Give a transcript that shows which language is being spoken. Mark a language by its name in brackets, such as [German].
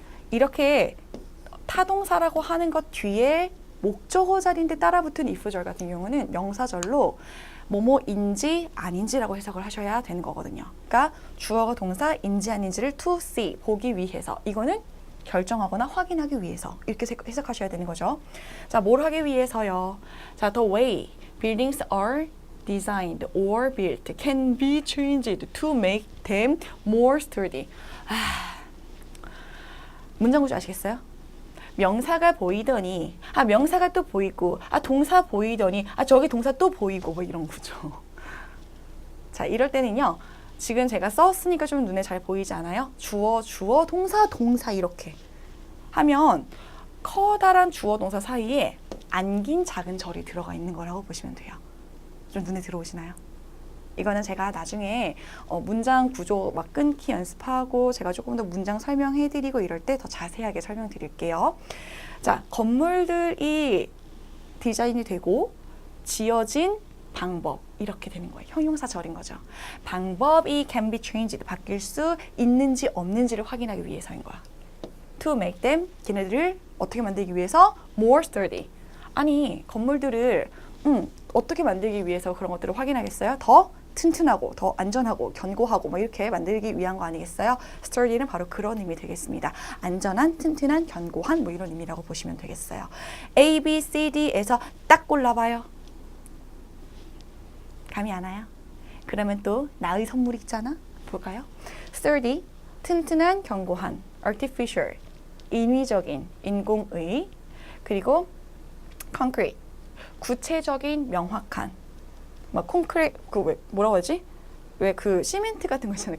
[Korean] 이렇게 타동사라고 하는 것 뒤에 목적어 자리인데 따라붙은 if절 같은 경우는 명사절로 뭐뭐인지 아닌지라고 해석을 하셔야 되는 거거든요. 그러니까 주어가 동사인지 아닌지를 [English] to see, [Korean] 보기 위해서. 이거는 결정하거나 확인하기 위해서 이렇게 해석하셔야 되는 거죠. 자, 뭘 하기 위해서요? [English] 자, the way buildings are designed or built can be changed to make them more sturdy. [Korean] 문장 구조 아시겠어요? 명사가 보이더니 명사가 또 보이고 동사 보이더니 저기 동사 또 보이고 뭐 이런 구조. 자, 이럴 때는요. 지금 제가 썼으니까 좀 눈에 잘 보이지 않아요? 주어, 동사 이렇게 하면 커다란 주어, 동사 사이에 안긴 작은 절이 들어가 있는 거라고 보시면 돼요. 좀 눈에 들어오시나요? 이거는 제가 나중에 문장 구조 막 끊기 연습하고 제가 조금 더 문장 설명해드리고 이럴 때 더 자세하게 설명드릴게요. 자, 건물들이 디자인이 되고 지어진 방법 이렇게 되는 거예요. 형용사절인 거죠. 방법이 [English] can be changed, [Korean] 바뀔 수 있는지 없는지를 확인하기 위해서인 거야. [English] To make them, [Korean] 걔네들을 어떻게 만들기 위해서 [English] more sturdy. [Korean] 아니, 건물들을 어떻게 만들기 위해서 그런 것들을 확인하겠어요? 더 튼튼하고 더 안전하고 견고하고 뭐 이렇게 만들기 위한 거 아니겠어요? sturdy는 바로 그런 의미 되겠습니다. 안전한, 튼튼한, 견고한 뭐 이런 의미라고 보시면 되겠어요. A, B, C, D에서 딱 골라봐요. 감이 안 와요? 그러면 또 나의 선물 있잖아? 볼까요? sturdy, 튼튼한, 견고한, artificial, 인위적인, 인공의, 그리고 concrete, 구체적인, 명확한. 막 콘크리트 뭐라고 하지? 왜 그 시멘트 같은 거 있잖아요.